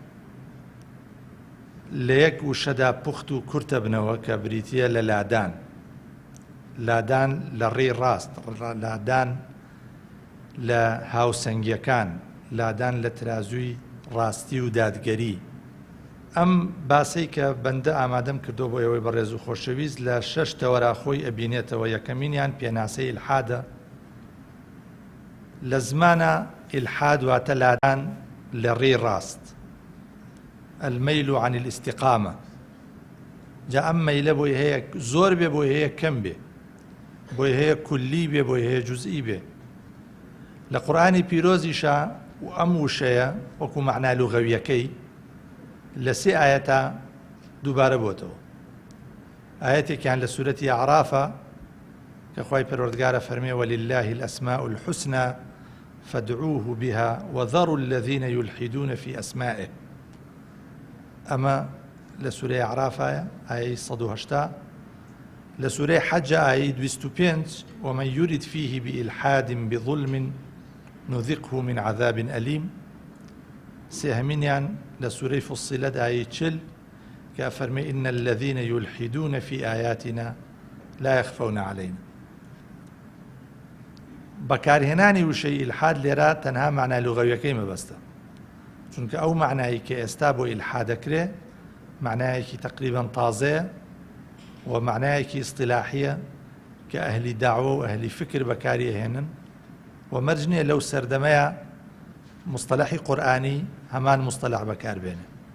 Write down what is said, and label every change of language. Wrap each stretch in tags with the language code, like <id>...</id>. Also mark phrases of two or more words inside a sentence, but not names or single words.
<ckb>لە یەک وشەدا پوخت و کورتە بنەوە کە بریتیە لە لادان، لادان لە ڕێی ڕاست، لادان لە هاوسەنگیەکان، لادان لە ترازووی ڕاستی و دادگەری. ئەم باسەی کە بەندە ئامادەم کردو بۆ ئەوەی بەڕێز و خۆشەویست لە 6 تەوەراخۆی ئەبینێتەوە. یەکەمینیان پێناسەی ئیلحادە. لە زمانە ئیلحاد واتە لادان لە ڕێی ڕاست،</ckb> <ar>الميل عن الاستقامة.</ar> <ckb>جا ئەم مەیلە بۆی هەیە زۆر بێ، بۆی هەیە کەم بێ، بۆی هەیە کولی بێ، بۆی هەیە جوزئی بێ. لە قورئانی پیرۆزیشە و ئەم وشەیە وەکو مەعنا لوغەویەکەی لە 3 ئاەتە دووبارە بۆتەوە. ئاەتێکیان لە سورەتی ئەعرافە کە خوای پەروەردگارە فەرمێ</ckb> <ar>ولله الأسماء الحسنى فادعوه بها وذروا الذين يلحدون في أسمائه.</ar> <ckb>ئەمە لە سورەی ئەعرافە ئایەی 180. لە سورەی حەج ئایەی 25</ckb> <ar>ومن يرد فيه بإلحاد بظلم نذقه من عذاب أليم.</ar> <ckb>سێهەمینیان لە سورەی فصلت ئایەی 40 کە فەرمێ</ckb> <ar>إن الذين يلحدون في آياتنا لا يخفون علينا.</ar> <ckb>بەکارهێنانی وشەی ئیلحاد لێرە تەنها معنای لوغەویەکەی مەبەستە، چونکە ئەو معنایی کە ئێستا بۆ ئیلحاد دەکرێ معنایەکی تقریباً تازەیە و معنایەکی ئیستیلاحیە کە ئەهلی داعوە و ئەهلی فکر بەکاری هێنن و مەرج نییە لەو سەردەمەیە مستەلەحی قورئانی هەمان مستەلەح بەکاربێنێ.</ckb>